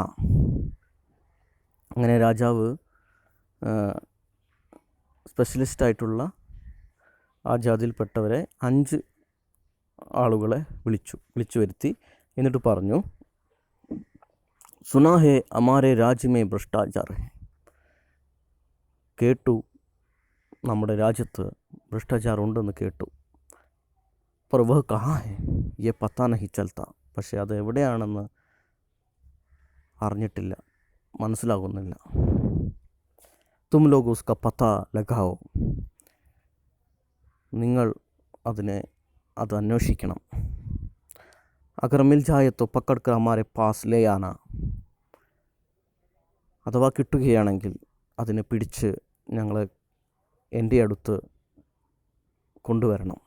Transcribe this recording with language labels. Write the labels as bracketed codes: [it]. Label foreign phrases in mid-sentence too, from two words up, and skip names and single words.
[ml] അങ്ങനെ രാജാവ് സ്പെഷ്യലിസ്റ്റായിട്ടുള്ള ആ ജാതിയിൽപ്പെട്ടവരെ 5 ആളുകളെ വിളിച്ചു വരുത്തി. എന്നിട്ട് പറഞ്ഞു, [hi] सुना है हमारे राज्य में भ्रष्टाचार है, [ml] കേട്ടു നമ്മുടെ രാജ്യത്ത് ഭ്രഷ്ടാചാർ ഉണ്ടെന്ന് കേട്ടു. [hi] पर वह कहाँ है ये पता नहीं चलता, [ml] പക്ഷേ അത് എവിടെയാണെന്ന് അറിഞ്ഞിട്ടില്ല, മനസ്സിലാകുന്നില്ല. [hi] तुम लोग उसका पता लगाओ, [ml] നിങ്ങൾ അത് അന്വേഷിക്കണം. [hi] अगर मिल जाए तो पकड़ कर हमारे पास ले आना, [ml] അഥവാ കിട്ടുകയാണെങ്കിൽ അതിനെ പിടിച്ച് ഞങ്ങളെ എൻ്റെ അടുത്ത് കൊണ്ടുവരണം.